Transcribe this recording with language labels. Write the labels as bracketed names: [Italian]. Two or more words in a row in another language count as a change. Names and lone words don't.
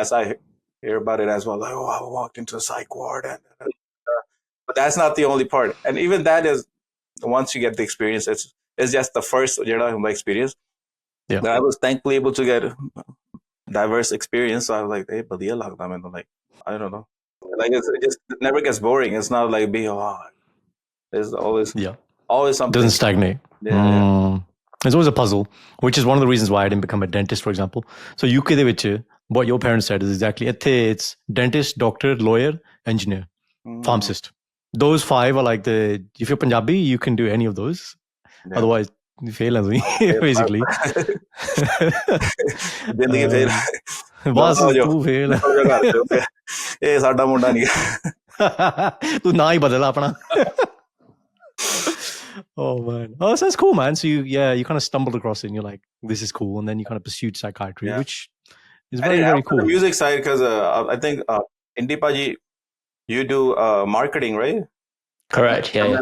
[English] So I hear about it as well, like, oh, I walked into a psych ward, but that's not the only part. And even that is, once you get the experience, it's just the first experience. Yeah, I was thankfully able to get diverse experience. So I was like, hey, [Punjabi] ਬੜ੍ਹੀਆ ਲੱਗਦਾ ਮੈਂ ਤਾਂ, [English] like, I don't know, like it never gets boring. It's not like there's always something. Doesn't stagnate. Yeah. It's always a puzzle, which is one of the reasons why I didn't become a dentist, for example. So [Punjabi] UK ਦੇ ਵਿਚ, [English] what your parents said is exactly, it's dentist, doctor, lawyer, engineer, pharmacist. Those five are like if you're Punjabi, you can do any of those. Yeah. Otherwise, you fail as me, basically. [Punjabi] ਬਸ ਤੂ ਫੇਲ ਏ ਸਾਡਾ ਮੁੰਡਾ ਨਹੀਂ ਤੂ ਨਾ ਹੀ ਬਦਲ ਅਪਣਾ. [English] Oh man, so that's cool, man. So you kind of stumbled across it and you're like, this is cool, and then you kind of pursued psychiatry, which It's I very, didn't very help on the cool. music side because I think Indy Paaji, you do marketing, right? Correct. Yeah.